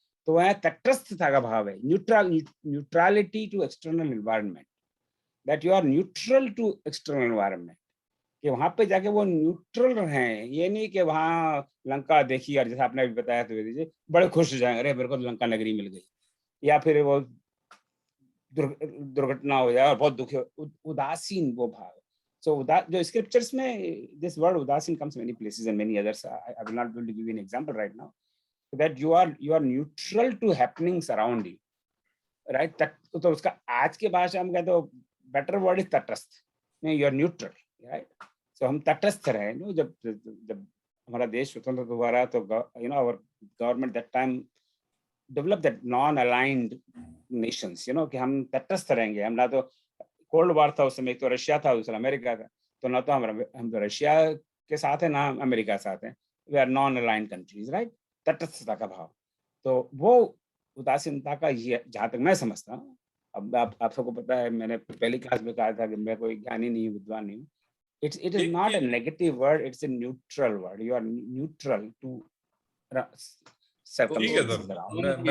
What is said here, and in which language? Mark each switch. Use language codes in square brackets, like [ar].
[hi] तो वह तटस्थता का भाव है, [en] neutrality to external environment, [hi] that you are neutral to external environment, कि वहां पे जाके वो न्यूट्रल रहें। ये नहीं कि वहां लंका देखी और जैसा आपने अभी बताया द्विवेदी जी, बड़े खुश हो जाएंगे, अरे मेरे को लंका नगरी मिल गई, या फिर वो दुर्घटना हो जाए और बहुत दुखी, उदासीन वो भाव। [en] So जो scriptures में this word उदासीन comes many places and many others. I will not be able to give you an example right now. That you are neutral to happenings around you, right? [hi] तो उसका आज के भाषा में कहते हो [en] better word is [hi] तटस्थ, नहीं, [en] you are neutral, right? [hi] So हम तटस्थ रहे, नो, जब हमारा देश स्वतंत्र हुआ रहा तो [en] you know our government that time develop that non-aligned nations, you know, [hi] कि हम तटस्थ रहेंगे, हम ना तो कोल्ड वार था उस समय, एक तो रशिया था, दूसरा अमेरिका था, तो ना तो हम तो रशिया के साथ हैं, ना अमेरिका साथ हैं, [en] We are non aligned countries, right? [hi] तटस्थता का भाव, तो वो उदासीनता का ये, जहां तक मैं समझता हूँ, अब आप सबको पता है, मैंने पहली क्लास में कहा था कि मैं कोई ज्ञानी नहीं, विद्वान नहीं हूँ। [en] It is not a negative word, it's a neutral word. You are neutral to circumstances around.